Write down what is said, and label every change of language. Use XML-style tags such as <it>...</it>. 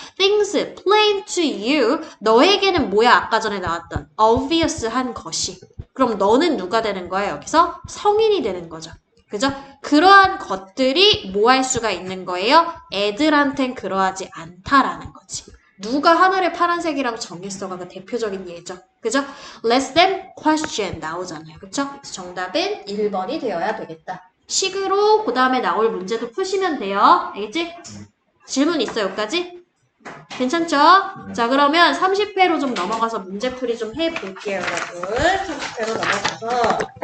<en>Things plain to you.</en> <ko>너에게는 뭐야? 아까 전에 나왔던 obvious한 것이. 그럼 너는 누가 되는 거야? 여기서 성인이 되는 거죠. 그죠? 그러한 것들이 뭐 할 수가 있는 거예요? 애들한텐 그러하지 않다라는 거지. 누가 하늘을 파란색이라고 정했어가 그 대표적인 예죠. 그죠?</ko> <en>Let them question</en> <ko>나오잖아요. 그쵸? 그래서 정답은 1번이 되어야 되겠다. 식으로 그 다음에 나올 문제도 푸시면 돼요. 알겠지? 질문 있어요, 여기까지? 괜찮죠? 자, 그러면 30회로 좀 넘어가서 문제풀이 좀 해볼게요, 여러분. 30회로 넘어가서.</ko>